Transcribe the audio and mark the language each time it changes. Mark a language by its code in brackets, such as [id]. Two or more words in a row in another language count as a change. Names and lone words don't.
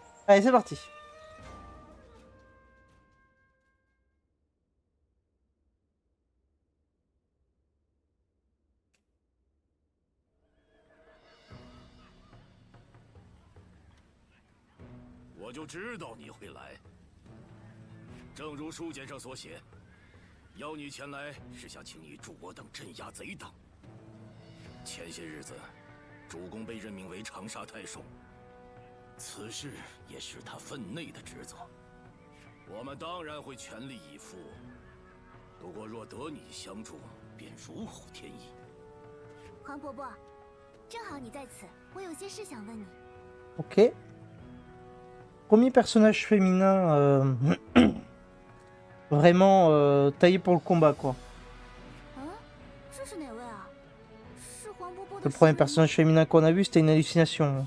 [fr] Allez, c'est parti. [zh] Je 就知道你会来。正如书简上所写，邀你前来是想请你助我等镇压贼党。前些日子，主公被任命为长沙太守，此事也是他分内的职责。我们当然会全力以赴。不过若得你相助，便如虎添翼。黄伯伯，正好你在此，我有些事想问你。 [fr] Ok. Premier personnage féminin vraiment taillé pour le combat, quoi. Le premier personnage féminin qu'on a vu, c'était une hallucination.